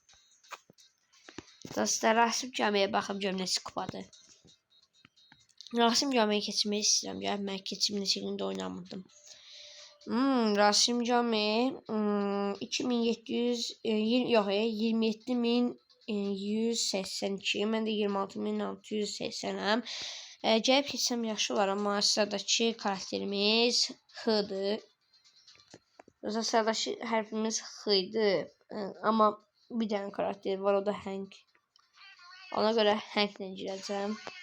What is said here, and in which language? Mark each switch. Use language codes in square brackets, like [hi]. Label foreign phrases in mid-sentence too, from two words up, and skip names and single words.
[tr] Dostlar Rasim Cami'ye bakıp cümlesi kupadır. Rasim Cami'ye keçmeyi istiyorum. Ben keçimli şeklinde oynamadım. Rasim Cami 2700 yok 27.182. [az] Mən də 26.680'am. Gəlib keçsəm yaxşı olar, amma sıradakı karakterimiz H-dır. Sıradakı hərfimiz H-idi. Amma bir dənə karakter var, o da Hank. Ona göre [tr] Hank'le gireceğim.